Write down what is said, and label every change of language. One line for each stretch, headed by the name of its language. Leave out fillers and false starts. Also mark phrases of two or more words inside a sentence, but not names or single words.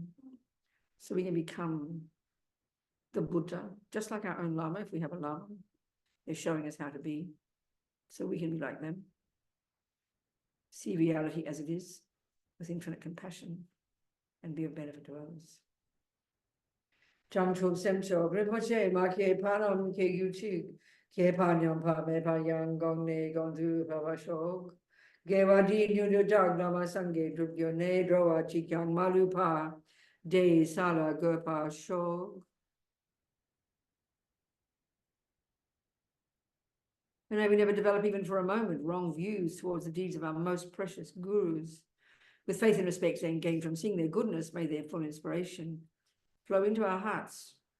English: So we can become the Buddha, just like our own Lama, if we have a Lama. They're showing us how to be. So we can be like them. See reality as it is, with infinite compassion, and be of benefit to others.
Tibetan: བྱང་ཆུབ་སེམས་མཆོག་རིན་པོ་ཆེ། མ་སྐྱེས་པ་རྣམས་སྐྱེས་གྱུར་ཅིག །སྐྱེས་པ་ཉམས་པ་མེད་པ་ཡང་། །གོང་ནས་གོང་དུ་འཕེལ་བར་ཤོག །དགེ་བ་འདི་ཡིས་མྱུར་དུ་བདག །བླ་མ་སངས་རྒྱས་འགྲུབ་གྱུར་ནས། །འགྲོ་བ་གཅིག་ཀྱང་མ་ལུས་པ། །དེ་ཡི་ས་ལ་འགོད་པར་ཤོག .
English: And may we never develop even for a moment wrong views towards the deeds of our most precious gurus. With faith and respect and gain from seeing their goodness, may their full inspiration flow into our hearts.